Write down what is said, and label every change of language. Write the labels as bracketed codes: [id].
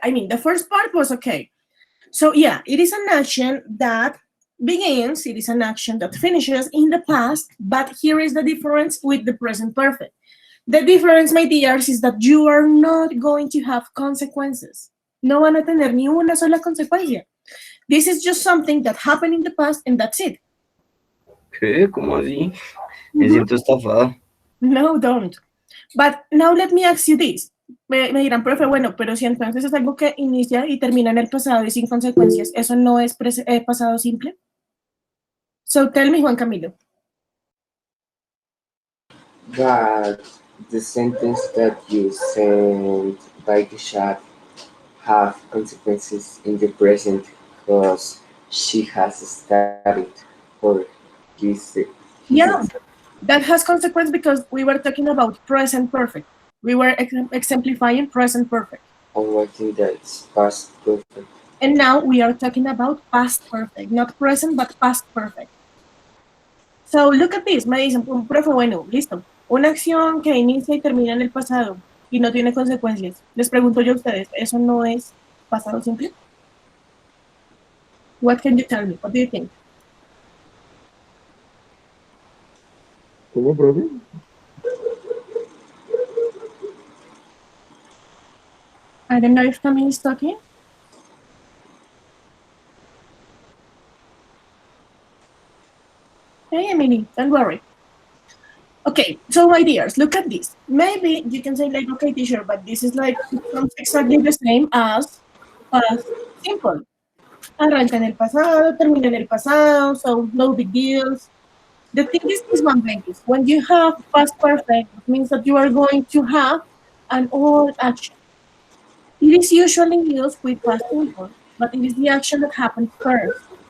[en] I mean, the first part was okay. So yeah, it is an action that begins, it is an action that finishes in the past, but here is the difference with the present perfect. The difference, my dears, is that you are not going to have consequences. [es] No van a tener ni una sola consecuencia. [en] This is just something that happened in the past and that's it. [es] ¿Qué? ¿Cómo así? Me Mhm. siento estafado. [en] No, don't. But now let me ask you this. [es] Me dirán, profe, bueno, pero si entonces es algo que inicia y termina en el pasado y sin consecuencias, ¿eso no es pasado simple? [en] So tell me, Juan Camilo. But the sentence that you sent by the chat have consequences in the present because she has studied for his Yeah, exam. that has consequence because we were talking about present perfect. We were exemplifying present perfect. Oh, I think that's past perfect. And now we are talking about past perfect, not present, but past perfect. So look at this, [es] me dicen, profe, bueno, listo. Una acción que inicia y termina en el pasado y no tiene consecuencias. Les pregunto yo a ustedes, ¿eso no es pasado simple? [en] What can you tell me? What do you think? [es] ¿Cómo, profe? [en] I don't know if Camille is talking. Hey, Emily, don't worry. Okay, so my dears, look at this. Maybe you can say like, okay, teacher, but this is like exactly the same as past simple. [es] Arranca en el pasado, termina en el pasado, [en] so no big deals. The thing is this one, babies. When you have past perfect, it means that you are going to have an old action. It is usually used with past simple, but it is the action that happened first.